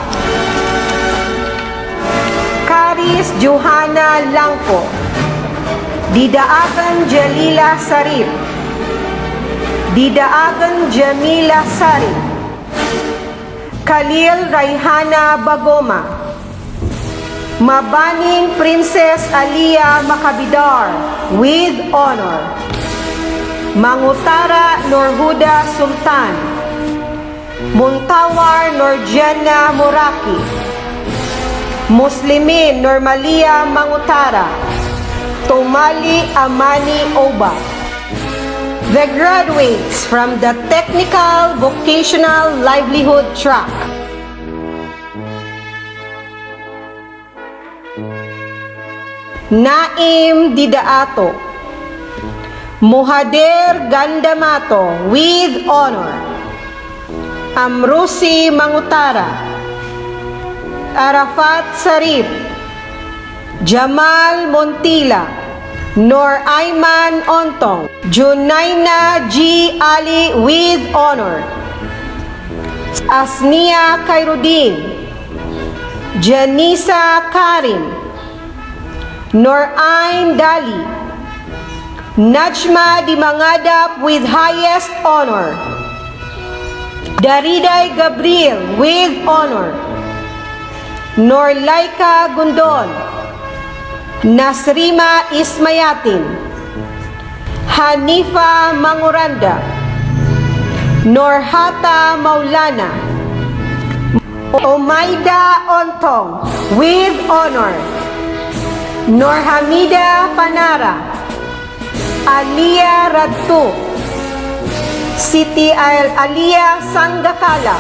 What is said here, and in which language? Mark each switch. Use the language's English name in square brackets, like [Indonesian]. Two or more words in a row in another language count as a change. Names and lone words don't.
[English] Karis Johanna Langko, Didaagan Jalila Sarip, Didaagan Jamila Sarip, Khalil Raihana Bagoma, Mabaning Princess Alia Makabidar with honor, Mangutara Norhuda Sultan, Muntawar Norjana Muraki, Muslimin Normalia Mangutara, Tomali Amani Oba. The graduates from the Technical Vocational Livelihood track. Naim Didaato, Muhader Gandamato with honor, Amrusi Mangutara, Arafat Sarip, Jamal Montila, Nor Ayman Ontong, Junaina G. Ali with honor, Asnia Khairuddin, Janisa Karim, Nor Ain Dali, Najma Dimangadap with highest honor, Dariday Gabriel with honor, Nor Laika Gundon, Nasrima Ismayatin, Hanifa Manguranda, Norhata Maulana, Omaida Ontong with honor, Norhamida Panara, Alia Radtu, Siti Alia Sanggakala.